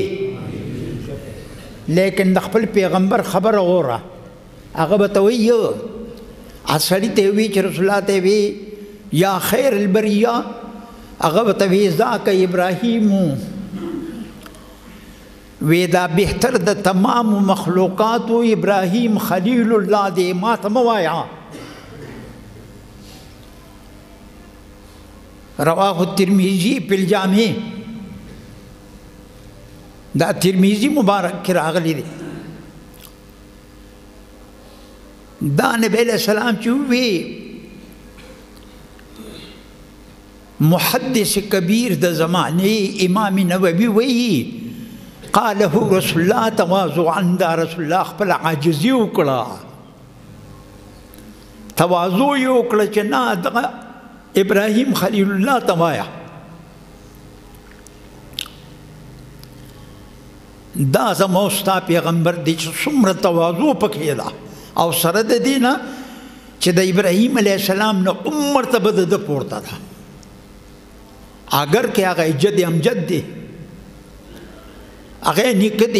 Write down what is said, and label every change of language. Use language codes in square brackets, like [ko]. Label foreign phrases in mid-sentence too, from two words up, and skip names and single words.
[ps] لیکن د خپل پیغمبر خبره اوره، هغه به ته وایي سړي ته وي چې رسول الله ته وي یا [ar] خیر البریه، [ps] هغه به ته وي [ar] ذاک ابراهیم، [ps] وی دا بهتر د تمام مخلوقاتو ابراهیم خلیل الله دی. ما ته مه وایه. [ar] رواه الترمذی فی الجامع، [ps] دا ترمذی مبارک کې راغلی دی. دا نبی علیہ السلام چې وی محدث کبیر د زمانه امام نووي وی [ar] قاله رسول الله تواضعا، [ps] دا رسول الله خپل عاجزي وکړه، تواضع یې وکړه چې نه دغه ابراهیم خلیل الله ته وایه. دا زما ستا پیغمبر دی چې څومره تواضع پکې ده، او سره د دې نه چې د ابراهیم علیه السلام نه مرتبه د ده پورته ده، اگر که هغه جد امجد دی، هغه نیکه دی.